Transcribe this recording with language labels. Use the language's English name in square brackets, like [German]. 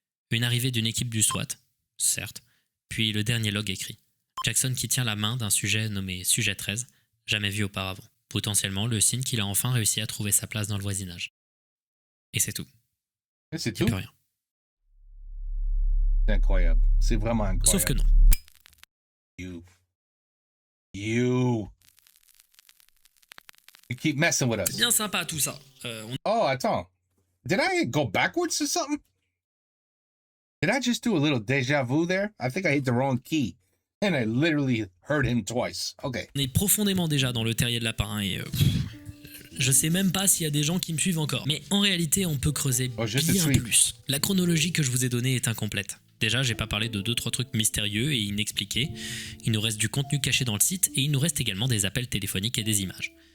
[French] Une arrivée d'une équipe du SWAT, certes, puis le dernier log écrit. Jackson qui tient la main d'un sujet nommé Sujet 13, jamais vu auparavant. Potentiellement le signe qu'il a enfin réussi à trouver sa place dans le voisinage. Et c'est tout. Et c'est Et tout? plus rien. C'est incroyable. C'est vraiment incroyable. Sauf que non. [English] You keep messing with us. [French] C'est bien sympa tout ça. Oh, attends. [English] Did I go backwards or something? Did I just do a little deja vu there? I think I hit the wrong key. And I literally heard him twice. Okay. [French] On est profondément déjà dans le terrier de lapin et je sais même pas s'il y a des gens qui me suivent encore. Mais en réalité, on peut creuser bien plus. La chronologie que je vous ai donnée est incomplète. Déjà, j'ai pas parlé de 2-3 trucs mystérieux et inexpliqués. Il nous reste du contenu caché dans le site et il nous reste également des appels téléphoniques et des images.